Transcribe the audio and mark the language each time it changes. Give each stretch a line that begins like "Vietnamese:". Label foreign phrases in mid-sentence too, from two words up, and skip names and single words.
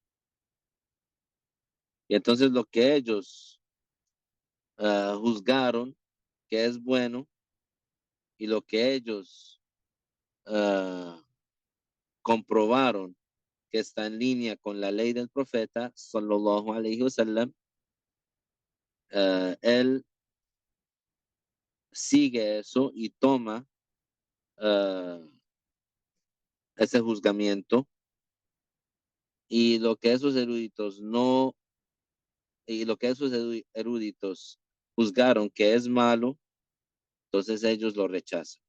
Spanish: Y entonces lo que ellos juzgaron que es bueno y lo que ellos uh, comprobaron que está en línea con la ley del profeta,
Arabic: صلى الله عليه وسلم,
Spanish: él sigue eso y toma uh, ese juzgamiento y lo que esos eruditos no, y lo que esos eruditos juzgaron que es malo, entonces ellos lo rechazan.